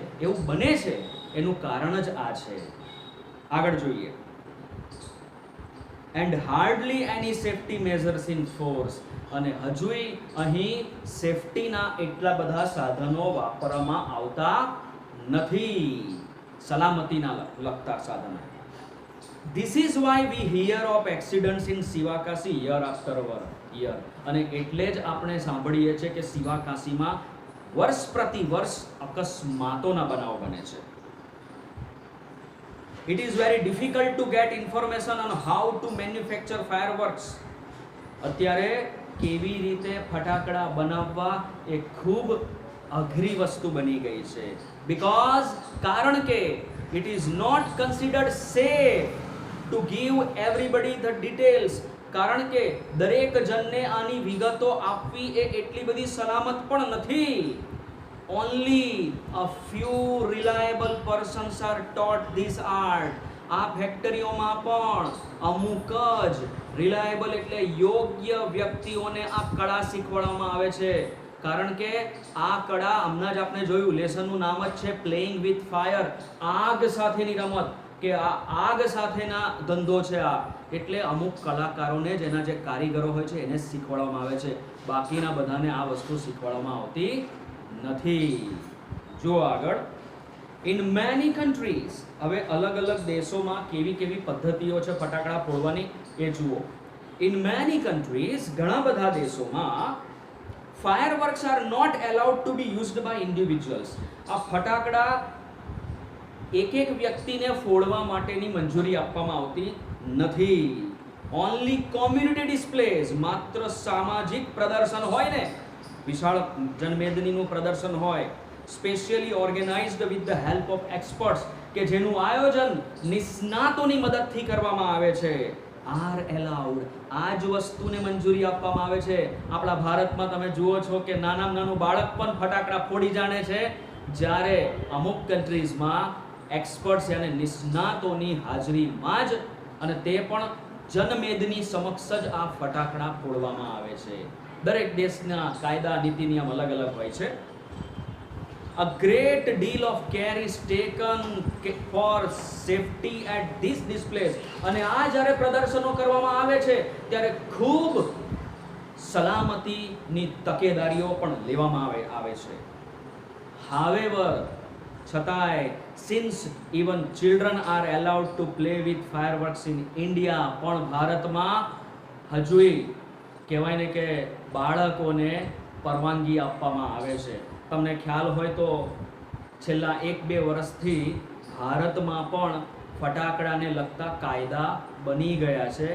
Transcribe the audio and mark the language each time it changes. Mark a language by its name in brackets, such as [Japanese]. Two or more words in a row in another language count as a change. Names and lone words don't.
[Gujarati] એવું બને છે, એનું કારણ જ આ છે. આગળ જોઈએ. [English] And hardly any safety measures in force. [Gujarati] અને હજુય અહીં સેફ્ટીના એટલા બધા સાધનો વાપરવામાં આવતા નથી, સલામતીના લગતા સાધનો. [English] This is why we hear of accidents in શિવાકાશી year after year. [Gujarati] અને એટલે જ આપણે સાંભળીએ છીએ કે શિવાકાશીમાં વર્ષ પ્રતિ વર્ષ અકસ્માતોના બનાવ બને છે. [English] It is very difficult to get information on how to manufacture fireworks. [Gujarati] અત્યારે કેવી રીતે ફટાકડા બનાવવા એ ખૂબ અઘરી વસ્તુ બની ગઈ છે. કારણ કે [English] it is not considered safe to give everybody the details. [Gujarati] કારણ કે દરેક જણને આની વિગતો આપવી એ એટલી બધી સલામત પણ નથી. [English] Only a few reliable persons are taught this art. [Gujarati] આ ફેક્ટરીઓમાં પણ અમુક જ રિલાયબલ એટલે યોગ્ય વ્યક્તિઓને આ કળા શીખવાડવામાં આવે છે. કારણ કે આ કળા હમણાં જ આપણે જોયું, લેસનનું નામ જ છે [English] playing with fire. [Gujarati] આગ સાથેની રમત કે આ આગ સાથેના ધંધો છે આ. એટલે અમુક કલાકારોને જ, એના જે કારીગરો હોય છે, એને જ શીખવાડવામાં આવે છે. બાકીના બધાને આ વસ્તુ શીખવાડવામાં આવતી નથી. જો આગળ. [English] in many countries. [Gujarati] હવે અલગ અલગ દેશોમાં કેવી કેવી પદ્ધતિઓ છે ફટાકડા ફોડવાની એ જુઓ. [English] in many countries, [Gujarati] ઘણા બધા દેશોમાં [English] fireworks are not allowed to be used by individuals. [Gujarati] આ ફટાકડા એક વ્યક્તિને ફોડવા માટેની મંજૂરી આપવામાં આવતી નથી. [English] Only community displays. [Gujarati] માત્ર સામાજિક પ્રદર્શન હોય ને, વિશાળ જનમેદનીનું પ્રદર્શન હોય, [English] specially organized with the help of experts, [Gujarati] કે જેનું આયોજન નિષ્ણાતોની મદદથી કરવામાં આવે છે, [English] are allowed. [Gujarati] આ જ વસ્તુને મંજૂરી આપવામાં આવે છે. આપણા ભારતમાં તમે જુઓ છો કે નાનું બાળક પણ ફટાકડા ફોડી જાણે છે, જ્યારે અમુક કન્ટ્રીઝમાં એક્સપર્ટ્સ યાને નિષ્ણાતોની હાજરીમાં જ, અને તે પણ જનમેદની સમક્ષ જ આ ફટાકડા ફોડવામાં આવે છે. દરેક દેશના કાયદા નીતિ નિયમ અલગ અલગ હોય છે. [English] A great deal of care is taken for safety at these displays. [Gujarati] અને આ જ્યારે પ્રદર્શનો કરવામાં આવે છે ત્યારે ખૂબ સલામતીની તકેદારીઓ પણ લેવામાં આવે છે. [English] However, છતાંય, since even children are allowed to play with fireworks in India, [Gujarati] પણ ભારતમાં હજુય કહેવાય ને કે બાળકોને પરવાનગી આપવામાં આવે છે. તમને ખ્યાલ હોય તો છેલ્લા 1-2 વર્ષથી ભારતમાં પણ ફટાકડાને લગતા કાયદા બની ગયા છે.